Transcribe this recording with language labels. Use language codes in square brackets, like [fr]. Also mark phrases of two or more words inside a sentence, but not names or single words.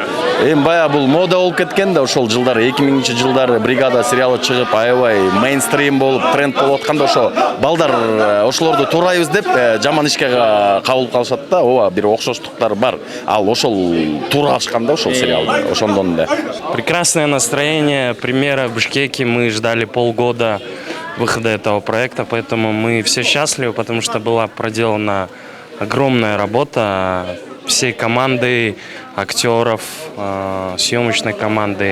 [ky] Эми баягы бул мода болуп кеткен да ошол жылдары 2000-жылдары бригада сериалы чыгып аябай мейнстрим болуп тренд болуп атканда ошо балдар ошолорду туурайбыз деп жаман ишке кабыл калышат да, ооба бир окшоштуктар бар. Ал ошол туурашкан да ошол сериалды, ошондон да. [ru] Прекрасное настроение, премьера в Бишкеке, мы ждали полгода выхода этого проекта, поэтому мы все счастливы, потому что была проделана огромная работа всей команды, актеров, съемочной команды.